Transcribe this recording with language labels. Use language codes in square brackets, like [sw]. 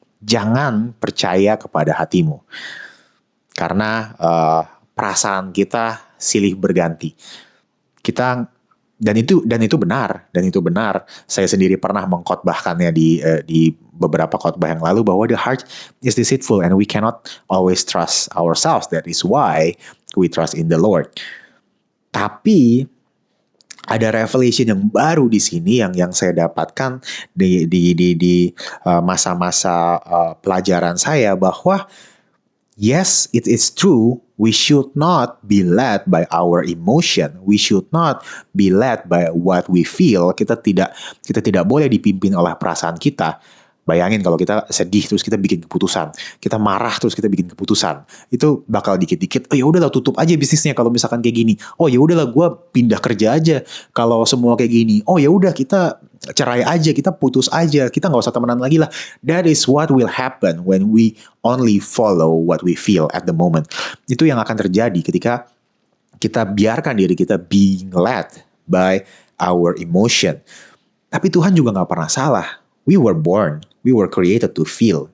[id] Jangan percaya kepada hatimu. Karena perasaan kita silih berganti. Dan itu benar. Saya sendiri pernah mengkhotbahkannya di beberapa khotbah yang lalu bahwa [en] the heart is deceitful and we cannot always trust ourselves. That is why we trust in the Lord. [id] Tapi ada revelation yang baru di sini yang saya dapatkan di masa-masa pelajaran saya bahwa [en] yes, it is true. We should not be led by our emotion. We should not be led by what we feel. [id] Kita tidak boleh dipimpin oleh perasaan kita. Bayangin kalau kita sedih terus kita bikin keputusan, kita marah terus kita bikin keputusan, itu bakal dikit-dikit. Ya udahlah tutup aja bisnisnya kalau misalkan kayak gini. Ya udahlah gue pindah kerja aja kalau semua kayak gini. Ya udah kita cerai aja, kita putus aja, kita nggak usah temenan lagi lah. [en] That is what will happen when we only follow what we feel at the moment. [id] Itu yang akan terjadi ketika kita biarkan diri kita [en] being led by our emotion. [id] Tapi Tuhan juga nggak pernah salah. [en] We were born, we were created to feel.